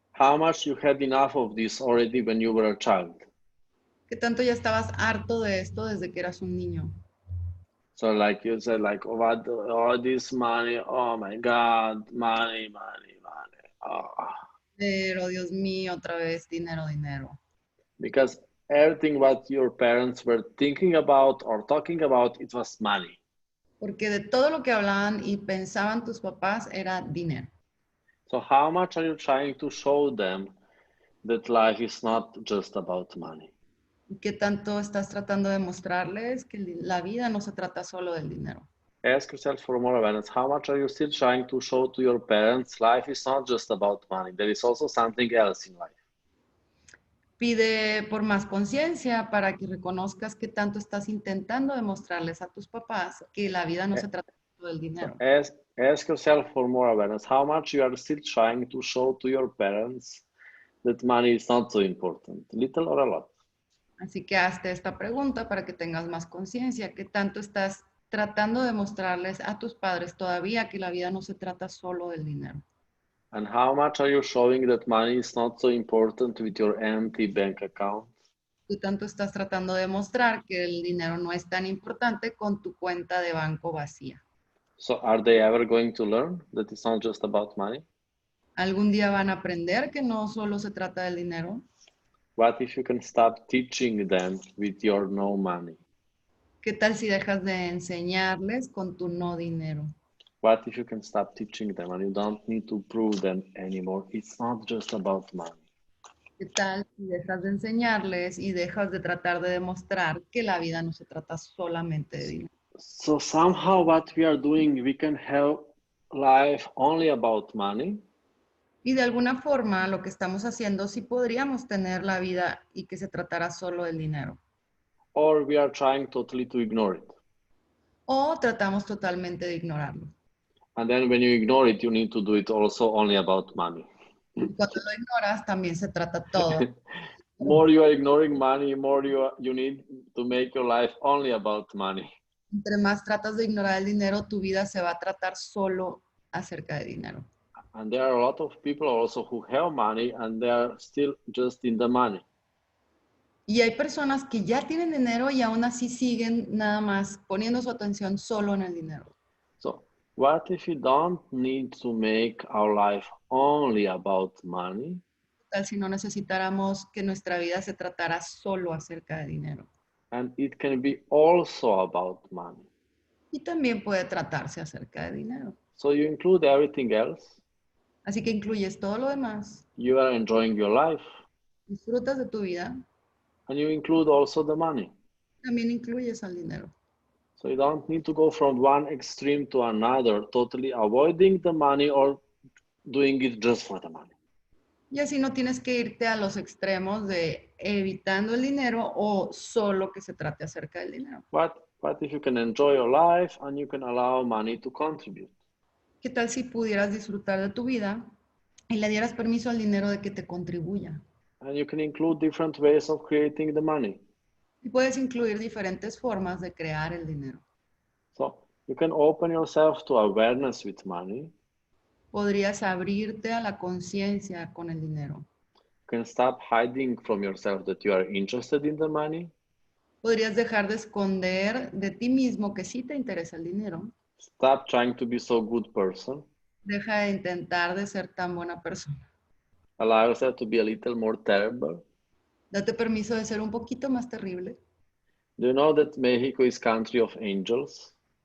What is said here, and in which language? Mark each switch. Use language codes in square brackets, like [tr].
[en] how much you had enough of this already when you were a child. [es] ¿Qué tanto ya estabas harto de esto desde que eras un niño? [en] So like you said, like, oh, what, all this money, oh my God, money, money, money. Oh. [es] Pero, Dios mío, otra vez, dinero, dinero. [en] Because everything what your parents were thinking about or talking about, it was money. [es] Porque de todo lo que hablaban y pensaban tus papás era dinero. [en] So how much are you trying to show them that life is not just about money? [es] ¿Qué tanto estás tratando de mostrarles que la vida no se trata solo del dinero? [en] Ask yourself for more awareness. How much are you still trying to show to your parents life is not just about money? There is also something else in life. [es] Pide por más conciencia para que reconozcas qué tanto estás intentando demostrarles a tus papás que la vida no se trata solo del dinero. [en] Ask yourself for more awareness. How much you are still trying to show to your parents that money is not so important, little or a lot. [es] Así que hazte esta pregunta para que tengas más conciencia. ¿Qué tanto estás tratando de mostrarles a tus padres todavía que la vida no se trata solo del dinero? [en] And how much are you showing that money is not so important with your empty bank account? [es] ¿Qué tanto estás tratando de mostrar que el dinero no es tan importante con tu cuenta de banco vacía? [en] So are they ever going to learn that it's not just about money? [es] ¿Algún día van a aprender que no solo se trata del dinero? [en] What if you can stop teaching them with your no money? [es] ¿Qué tal si dejas de enseñarles con tu no dinero? [en] What if you can stop teaching them and you don't need to prove them anymore? It's not just about money. [es] ¿Qué tal si dejas de enseñarles y dejas de tratar de demostrar que la vida no se trata solamente de dinero? [en] So somehow what we are doing, we can have life only about money. [es] Y de alguna forma lo que estamos haciendo sí podríamos tener la vida y que se tratara solo del dinero. [en] Or we are trying totally to ignore it. [es] O tratamos totalmente de ignorarlo. [en] And then when you ignore it, you need to do it also only about money. [es] Y cuando lo ignoras también se trata todo. [en] More you are ignoring money, more you need to make your life only about money. [es] Entre más tratas de ignorar el dinero, tu vida se va a tratar solo acerca de dinero. [en] And there are a lot of people also who have money and they are still just in the money. [es] Y hay personas que ya tienen dinero y aún así siguen nada más poniendo su atención solo en el dinero. [en] So what if we don't need to make our life only about money? [es] Tal si no necesitáramos que nuestra vida se tratara solo acerca de dinero. [en] And it can be also about money. [es] Y también puede tratarse acerca de dinero. [en] So you include everything else. [es] Así que incluyes todo lo demás. [en] You are enjoying your life. [es] Disfrutas de tu vida. [en] And you include also the money. [es] También incluyes al dinero. [en] So you don't need to go from one extreme to another, totally avoiding the money or doing it just for the money. [es] Y así no tienes que irte a los extremos de evitando el dinero o solo que se trate acerca del dinero. [en] What if you can enjoy your life and you can allow money to contribute? [es] ¿Qué tal si pudieras disfrutar de tu vida y le dieras permiso al dinero de que te contribuya? [en] And you can include different ways of creating the money. [es] Y puedes incluir diferentes formas de crear el dinero. [en] So you can open yourself to awareness with money. [es] Podrías abrirte a la conciencia con el dinero. [en] You can stop hiding from yourself that you are interested in the money. [es] Podrías dejar de esconder de ti mismo que sí te interesa el dinero. [en] Stop trying to be so good person. [es] Deja de intentar de ser tan buena persona. [en] Allow yourself to be a little more terrible. [es] Date permiso de ser un poquito más terrible. [en] Do you know that Mexico is country of angels?